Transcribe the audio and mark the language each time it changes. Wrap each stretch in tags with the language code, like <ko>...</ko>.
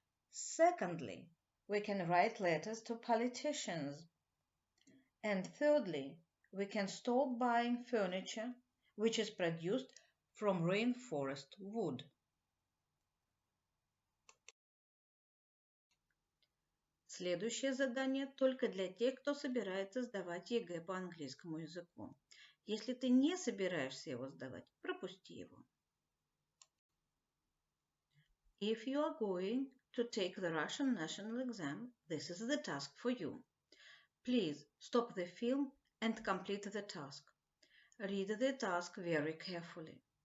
<en>Secondly, we can write letters to politicians. And thirdly, we can stop buying furniture which is produced from rainforest wood.</en> <ru>Следующее задание только для тех, кто собирается сдавать ЕГЭ по английскому языку. Если ты не собираешься его сдавать, пропусти его.</ru> <en>If you are going to take the Russian national exam, this is the task for you. Please stop the film and complete the task. Read the task very carefully.</en>